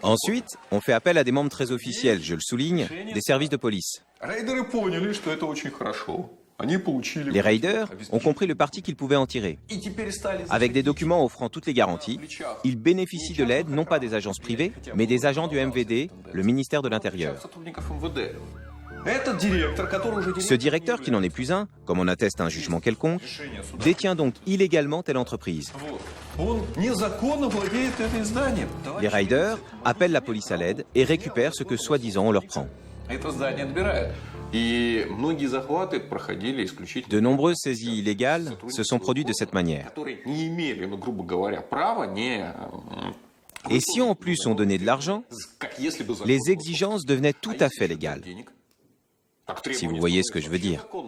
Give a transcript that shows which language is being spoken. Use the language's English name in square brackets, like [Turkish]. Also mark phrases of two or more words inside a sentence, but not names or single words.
[French] Ensuite, on fait appel à des membres très officiels, je le souligne, des services de police. [Russian] Рейдеры поняли, что это очень хорошо. Они получили. [French] Les raiders ont compris le parti qu'ils pouvaient en tirer. [Russian] И теперь стали. [French] Avec des documents offrant toutes les garanties, ils bénéficient de l'aide non pas des agences privées, mais des agents du MVD, le ministère de l'Intérieur. [Russian] Сотрудников МВД. Этот директор, который уже [French] Ce directeur, qui n'en est plus un, comme on atteste un jugement quelconque, détient donc illégalement telle entreprise. [Russian] Он незаконно владеет этим зданием. [French] Les raiders appellent la police à l'aide et récupèrent ce que soi-disant on leur prend. [Russian] Это здание отбирают. И многие захваты проходили исключительно. [French] De nombreuses saisies illégales se sont produites de cette manière. [Russian] Которые не имели, ну, грубо говоря, права не. [French] Et si en plus on donnait de l'argent, [Russian] Как если бы [French] les exigences devenaient tout à fait légales. Si vous voyez ce que je veux dire.